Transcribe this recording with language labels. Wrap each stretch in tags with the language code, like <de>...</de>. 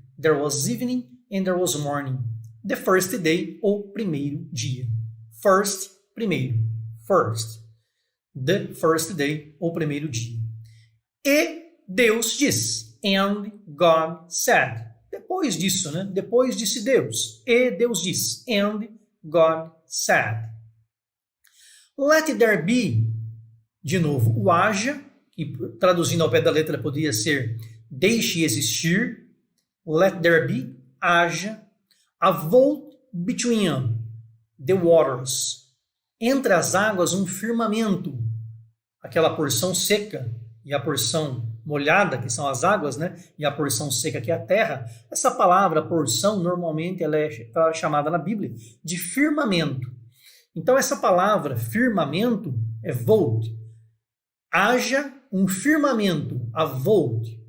<en>There was evening and there was morning. The first day,</en> <pt>ou primeiro dia.</pt> <en>First, primeiro. First. The first day,</en> <pt>ou primeiro dia. E Deus diz.</pt> <en>And God said.</en> <pt>Depois disso, né? Depois disse Deus. E Deus diz.</pt> <en>And God said. Let there be.</en> <pt>De novo, o haja, que traduzindo ao pé da letra poderia ser deixe existir.</pt> <en>Let there be, haja. A vault between the waters.</en> <pt>Entre as águas, um firmamento. Aquela porção seca e a porção molhada, que são as águas, né? E a porção seca, que é a terra. Essa palavra, porção, normalmente ela é chamada na Bíblia de firmamento. Então, essa palavra, firmamento, é vault. Haja um firmamento, a vault.</pt>